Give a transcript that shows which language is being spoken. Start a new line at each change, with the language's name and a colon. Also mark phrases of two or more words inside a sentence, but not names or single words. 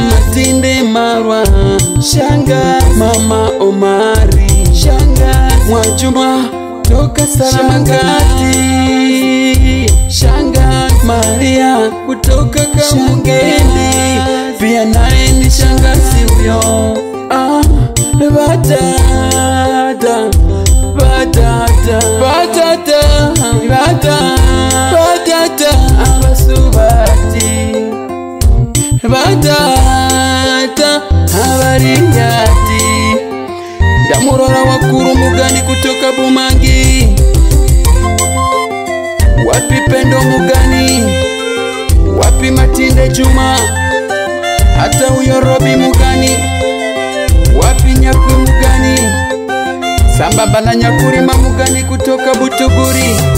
Swahili: Matinde Marwa, Shanga. Mama Omari, Shanga. Mwajuma toka Saramangati, Shanga. Maria kutoka Kamugeni, pia naye ni shangazi uyo.
Kuria: Batata abasubati, batata abarinyati. Ndamurora wakuru Mugani kutoka Bumangi.
Swahili: Wapi Pendo Mugani, wapi Matinde Juma, hata uyo Robi Mugani. Wapi Nyakuri Mugani, sambamba na Nyakuri Mugani kutoka Butuguri.